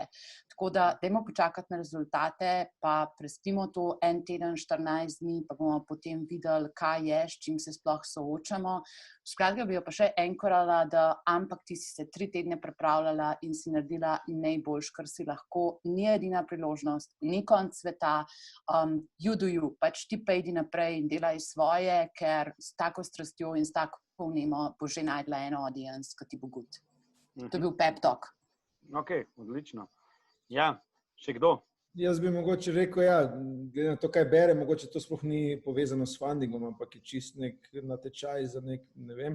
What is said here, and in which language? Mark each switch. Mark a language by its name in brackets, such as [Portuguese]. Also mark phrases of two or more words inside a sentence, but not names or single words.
[Slovenian] Tako da, dajmo počakati na rezultate, pa prespimo to en teden, 14 dni, pa bomo potem videli, kaj je, s čim se sploh soočamo. Skratka bi jo pa še enkorala, da ampak ti si se 3 tedne pripravljala in si naredila najboljš, kar si lahko, ni edina priložnost, ni konc sveta, [English] you do you, [Slovenian] pač ti pa idi naprej in delaj svoje, ker s tako strastjo in s tako vnemo bo že najdla eno audience, ki ti bo good. To je bil [English] pep talk. [Slovenian] Ok, odlično. Ja, še kdo? Jaz bi mogoče rekel, ja, glede na to, kaj bere, mogoče to sploh ni povezano s fundingom, ampak je čist nek natečaj za nek, ne vem.